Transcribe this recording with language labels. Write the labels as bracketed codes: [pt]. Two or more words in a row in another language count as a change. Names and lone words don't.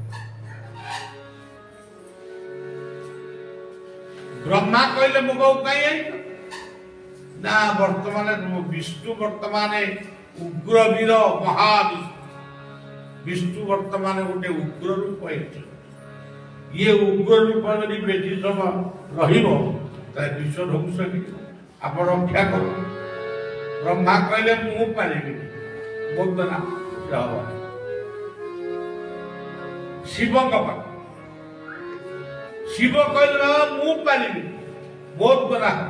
[or] ବ୍ରହ୍ମା କହିଲେ ମୋ ବୋଉ କାହିଁ ଆଇଛ? ନା ବର୍ତ୍ତମାନ ବିଷ୍ଣୁ ବର୍ତ୍ତମାନ ଉଗ୍ର ବୀର ମହାବିଷ୍ଣୁ। ବିଷ୍ଣୁ ବର୍ତ୍ତମାନ ଗୋଟେ ଉଗ୍ର ରୂପ ହେଇଛନ୍ତି। ଏ ଉଗ୍ର ରୂପ ଯଦି ବେଶୀ ସମୟ ରହିବ ତାହେଲେ ବିଶ୍ୱ ଧ୍ୱଂସ ହେଇଯିବ। ଆପଣ ରକ୍ଷା କର। ବ୍ରହ୍ମା କହିଲେ ମୁଁ ପାରିବିନି ମୋ ଦ୍ୱାରା ସେ ହବ। ଶିବଙ୍କ ପାଖ ଶିବ କହିଲେ ବାବା ମୁଁ ପାରିବିନି ମୋ ଦ୍ୱାରା ହବ।